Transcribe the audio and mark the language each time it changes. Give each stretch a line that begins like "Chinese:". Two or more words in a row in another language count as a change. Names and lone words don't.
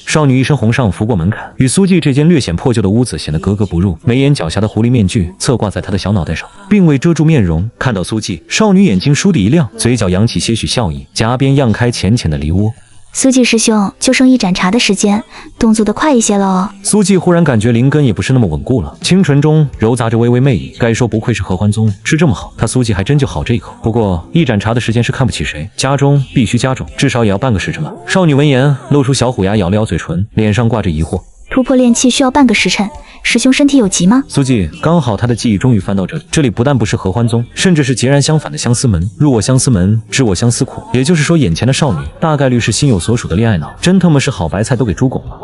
Chinese: 少女一身紅上拂過門檻，與蘇季這間略顯破舊的屋子顯得格格不入。眉眼狡黠的狐狸面具側掛在她的小腦袋上，並未遮住面容。看到蘇季，少女眼睛倏地一亮，嘴角揚起些許笑意，頰邊漾開淺淺的梨渦。蘇季師兄，就剩一盞茶的時間，動作得快一些了哦。蘇季忽然感覺靈根也不是那麼穩固了，清纯中揉雜着微微媚意。該說不愧是合歡宗，吃這麼好，他蘇季還真就好這一口。不過一盏茶的時間是看不起誰，家中必須加重，至少也要半個時辰吧。少女聞言，露出小虎牙，咬了咬嘴唇，臉上掛着疑惑。突破煉氣需要半個時辰，師兄身體有急嗎？蘇季剛好他的記憶終於翻到這裡，這裡不但不是合歡宗，甚至是截然相反的相思門。入我相思門，知我相思苦。也就是說，眼前的少女大概率是心有所屬的戀愛腦，真他媽是好白菜都給豬拱了。